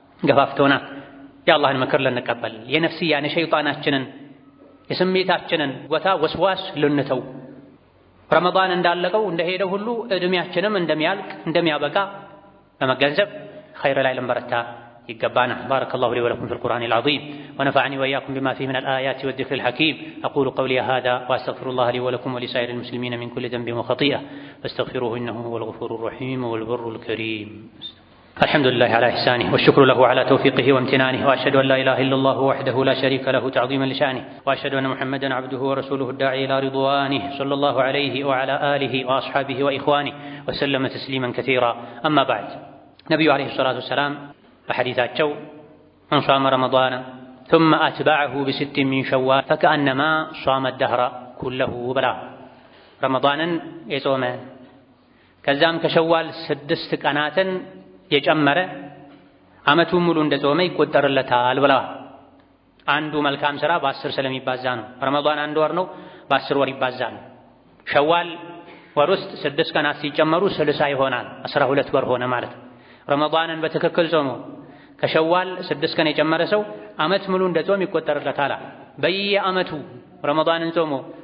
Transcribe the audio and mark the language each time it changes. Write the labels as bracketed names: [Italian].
[Amharic] ገፋፍቶናል። የአላህን ምክር ልንቀበል፣ የነፍስያን የሸይጣናችንን የስሜታችንን ቦታ ወስዋስ ልንተው። ረመዳን እንዳለቀው እንደሄደ ሁሉ ዕድሜያችንም እንደሚያልቅ እንደሚያበቃ በመገንዘብ ኸይር ላይ ልንበረታ يقبانا. [Arabic] بارك الله لي ولكم في القرآن العظيم ونفعني وإياكم بما فيه من الآيات والذكر الحكيم. أقول قولي هذا وأستغفر الله لي ولكم ولسائر المسلمين من كل ذنب وخطيئة فاستغفروه إنه هو الغفور الرحيم والبر الكريم. الحمد لله على إحسانه والشكر له على توفيقه وامتنانه وأشهد أن لا إله إلا الله وحده لا شريك له تعظيما لشانه وأشهد أن محمدا عبده ورسوله الداعي إلى رضوانه صلى الله عليه وعلى آله وأصحابه وإخوانه وسلم تسليما كثيرا. أما بعد. نبي عليه الصلاة والسلام [Amharic] በሐዲታቸው [Arabic] من صام رمضان ثم أتبعه بست من شوال فكأنما صام الدهر كله [Amharic] ብላ ረመዳንን የጾመ ከዛም ከሸዋል 6 ቀናትን የጨመረ ዓመቱን ሙሉ እንደጾመ ይቆጠርለታል ብለዋል። አንዱ መልካም ሥራ በ10 ስለሚባዛ ነው። ረመዳን አንድ ወር ነው፣ በ10 ወር ይባዛል። ሸዋል ወር ውስጥ 6 ቀናት ሲጨመሩ 60 ይሆናል፣ 12 ወር ሆነ ማለት ነው። ረመዳንን በትክክል ጾሞ ከሸዋል 6 ቀን የጨመረ ሰው ዓመት ሙሉ እንደጾም ይቆጠርለታል። በየዓመቱ ረመዳንን ጾሞ